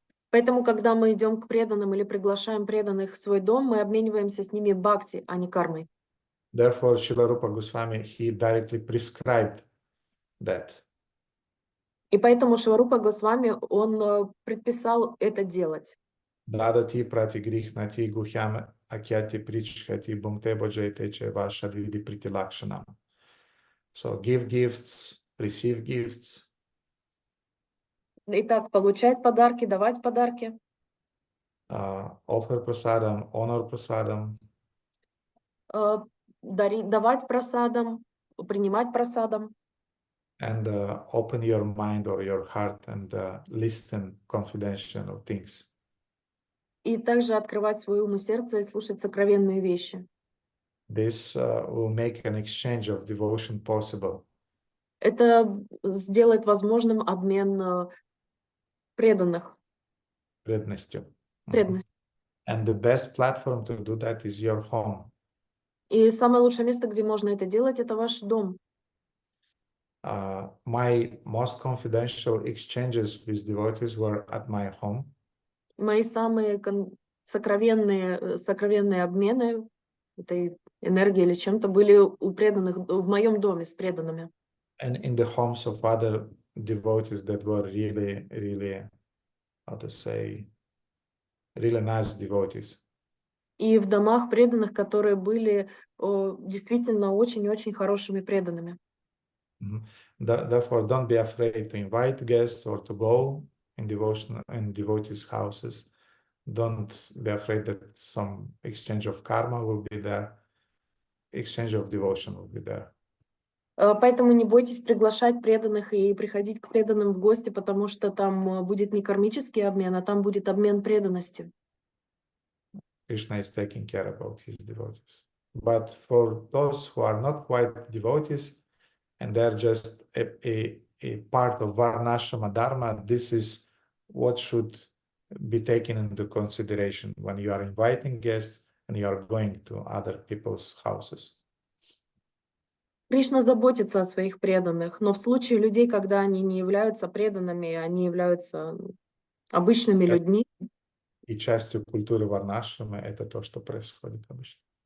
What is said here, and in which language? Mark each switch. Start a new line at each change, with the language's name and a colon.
Russian: Поэтому, когда мы идем к преданным или приглашаем преданных в свой дом, мы обмениваемся с ними бхакти, а не кармой.
English: Therefore, Srila Rupa Goswami, he directly prescribed that.
Russian: И поэтому Шиварупа Госвами, он предписал это делать.
Sanskrit: Dadati pratigrihnati guhyam akyati prichhati bhungte bhajayate cheva shadvidi pritilakshanam.
English: So give gifts, receive gifts.
Russian: Итак, получать подарки, давать подарки.
English: Offer prasadam, honor prasadam.
Russian: Давать просадам, принимать просадам.
English: And open your mind or your heart and listen confidential things.
Russian: И также открывать свое ум и сердце и слушать сокровенные вещи.
English: This will make an exchange of devotion possible.
Russian: Это сделает возможным обмен преданных. Преданностью. Преданность.
English: And the best platform to do that is your home.
Russian: И самое лучшее место, где можно это делать, это ваш дом.
English: My most confidential exchanges with devotees were at my home.
Russian: Мои самые сокровенные обмены этой энергией или чем-то были у преданных в моем доме с преданными.
English: And in the homes of other devotees that were really, really, how to say, really nice devotees.
Russian: И в домах преданных, которые были действительно очень-очень хорошими преданными.
English: Therefore, don't be afraid to invite guests or to go in devotees' houses. Don't be afraid that some exchange of karma will be there. Exchange of devotion will be there.
Russian: Поэтому не бойтесь приглашать преданных и приходить к преданным в гости, потому что там будет не кармический обмен, а там будет обмен преданностью.
English: Krishna is taking care about his devotees. But for those who are not quite devotees and they're just a part of Varnashrama Dharma, this is what should be taken into consideration when you are inviting guests and you are going to other people's houses.
Russian: Кришна заботится о своих преданных, но в случае людей, когда они не являются преданными, они являются обычными людьми. И частью культуры Варнашрамы это то, что происходит обычно.